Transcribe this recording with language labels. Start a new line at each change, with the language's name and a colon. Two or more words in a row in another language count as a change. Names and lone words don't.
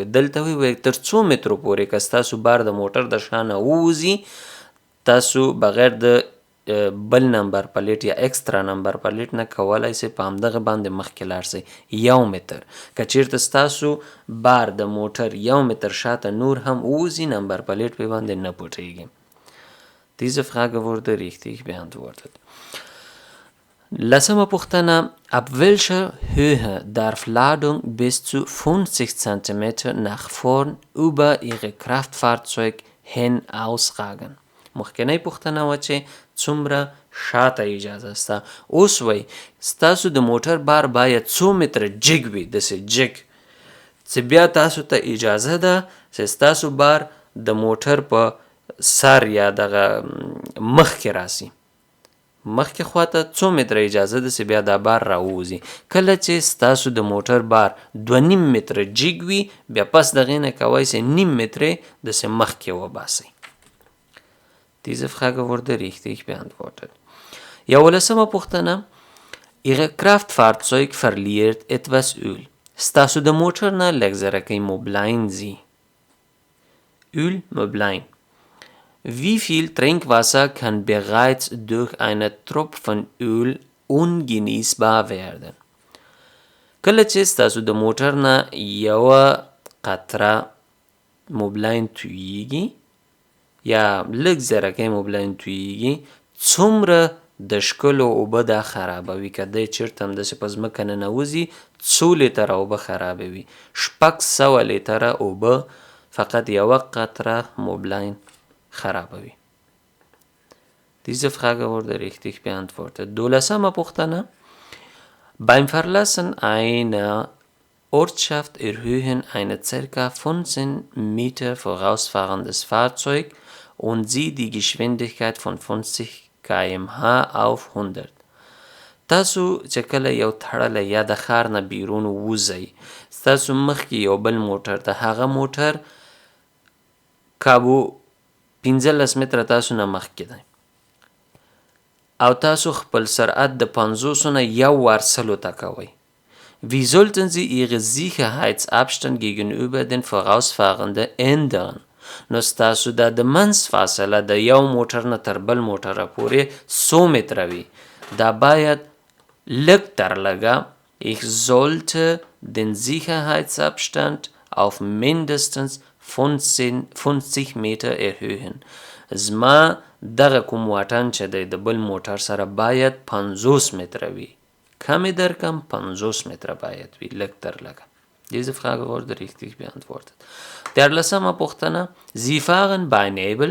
Pashto: دلته وایي تر څو مترو پورې که ستاسو بار د موټر د شانه ووځي تاسو بغیر د بل نمبر پلیټ یا اکسترا نمبر پلیټ نه کولی شئ په همدغه باندې مخکې لاړ شئ. 1 متر که چیرته ستاسو بار د موټر 1 متر شاته نور هم ووځي نمبر پلیټ پې باندې نه پټیږي.
German: Diese Frage wurde richtig beantwortet.
Pashto: لسمه پوښتنه.
German: Ab welcher Höhe darf Ladung bis zu 50 cm nach vorn über ihre Kraftfahrzeug hin ausragen?
Pashto: مخکنی پوښتنه وه چې څومره شاته اجازه سته. اوس وایي ستاسو د موټر بار باید څو متره جګ وي، داسې جګ چې بیا تاسو ته اجازه ده چې ستاسو بار د موټر په سر یا دغه مخکې راسي. مخکې خواته څو متره اجازه ده چې بیا دا بار راووځي. کله چې ستاسو د موټر بار 2.5 متره جګ وي بیا پس دغې نه کوی شئ 0.5 متره داسې مخکې وباسئ.
German: Diese Frage wurde richtig beantwortet.
Pashto: یولسمه پوښتنه.
German: Ihre Kraftfahrzeug verliert etwas Öl.
Pashto: ستاسو د موټر نه لږ زرکۍ موبلاین ځي.
German: Öl, Möblein. Wie viel Trinkwasser kann bereits durch einen Tropfen Öl ungenießbar werden?
Pashto: کله چې ستاسو د موټر نه یوه قطره موبلاین توییږي یا لږ زرکۍ موبلاین توییږي څومره د ښکلو اوبه دا خرابوي. که دی چېرته همداسې په ځمکه ننوځي 2 لیتره اوبه خرابوي. 600 لیتره اوبه فقط یوه قطره موبلاین خرابوي.
German: Diese Frage wurde richtig beantwortet.
Pashto: 12. پوښتنه.
German: Beim Verlassen einer Ortschaft erhöhen eine ca. 15 Meter vorausfahrendes Fahrzeug und Sie die Geschwindigkeit von 50 km/h auf 100.
Pashto: تاسو چې کله یو تړلی یا د ښار نه بیرون ووځئ ستاسو مخکې یو بل موټر د هغه موټر کابو 15 متره تاسو نه مخکې دی او تاسو خپل سرعت د 50 نه یو ورسلو ته کوئ.
German: Wie sollten Sie Ihre Sicherheitsabstand gegenüber den Vorausfahrenden ändern?
Pashto: نو ستاسو دا د منځ فاصله د یو موټر نه تر بل موټره پورې 100 متره وي. دا باید لږ تر لږه
German: ich sollte den Sicherheitsabstand auf mindestens 50 Meter erhöhen.
Pashto: زما دغه کوم واټن چې دی د بل موټر سره باید 50 متره وي. کمی در کم 50 متره باید وي، لږ تر لږه.
German: Diese Frage wurde richtig beantwortet.
Pashto: دیارلسمه پوښتنه
German: Sie fahren bei Nebel.